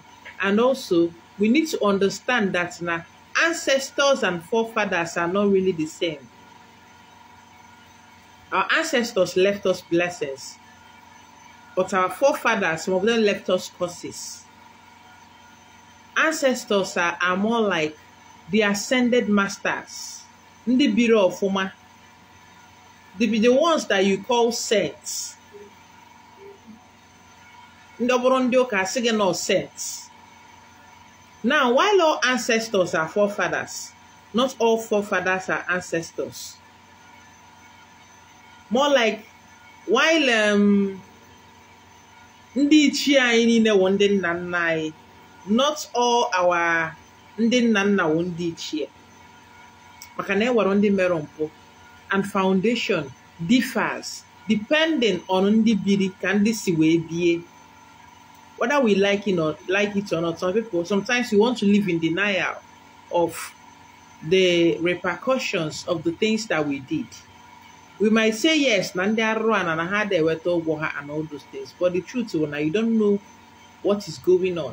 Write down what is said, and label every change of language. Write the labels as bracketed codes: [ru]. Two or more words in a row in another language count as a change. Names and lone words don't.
[en] And also, we need to understand that now ancestors and forefathers are not really the same. Our ancestors left us blessings, but our forefathers, some of them left us curses. Ancestors are more like the ascended masters. [ig] Ndị biro ọfụma. [en] The ones that you call saints. [ig] Ndị ọbụrụ ndị ụka asị gị na saints. [en] Now, while all ancestors are forefathers, not all forefathers are ancestors. More like, while [ig] ndị ichie anyị niile wụ ndị nna nna anyị, [en] not all our [ig] ndị nna nna wụ ndị ichie. Maka na enwere ndị mere mpụ, [en] and foundation differs depending on [ig] ndị biri ka ndị si wee bie. [en] Whether we like it or not, some people, sometimes we want to live in denial of the repercussions of the things that we did. We might say yes, and all those things, but the truth is, now you don't know what is going on.